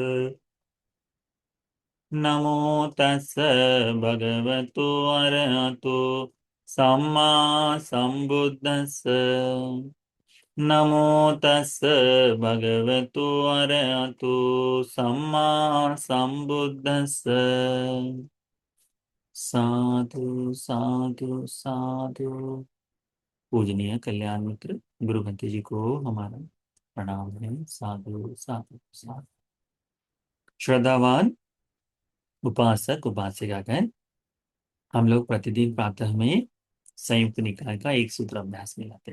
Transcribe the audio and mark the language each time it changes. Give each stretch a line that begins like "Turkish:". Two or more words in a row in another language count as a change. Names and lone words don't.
Pali: नमो तस् भगवतो अरहतो सम्मा सम्बुद्धस्। नमो तस् भगवतो अरहतो सम्मा सम्बुद्धस्। साधु साधु साधु।
Hindi: पूजनीय कल्याण मित्र गुरु भंते जी को हमारा प्रणाम है।
Pali: साधु साधु साधु।
Hindi: श्रद्धावान उपासक उपासिकागण, हम लोग प्रतिदिन प्रातः में संयुक्त निकाय का एक सूत्र अभ्यास में लाते हैं।